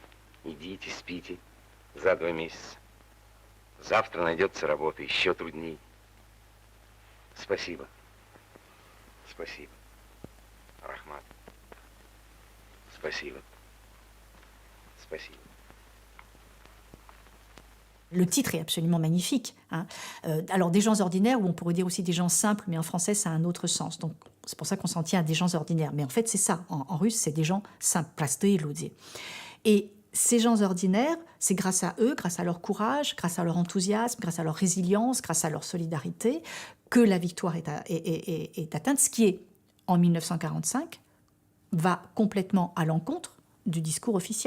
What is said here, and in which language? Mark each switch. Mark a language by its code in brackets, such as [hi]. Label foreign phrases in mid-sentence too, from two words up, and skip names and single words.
[ru] Идите, спите за 2 месяца. Завтра найдется работа еще трудней. Спасибо. Спасибо. Рахмат. Спасибо. Спасибо. [fr] Le titre est absolument magnifique. Hein. Alors, des gens ordinaires, ou on pourrait dire aussi des gens simples, mais en français, ça a un autre sens. Donc, c'est pour ça qu'on s'en tient à des gens ordinaires. Mais en fait, c'est ça. En russe, c'est des gens simples. [ru] Простые люди. [fr] Et ces gens ordinaires, c'est grâce à eux, grâce à leur courage, grâce à leur enthousiasme, grâce à leur résilience, grâce à leur solidarité, que la victoire est atteinte. Ce qui est, en 1945, va complètement à l'encontre du discours officiel.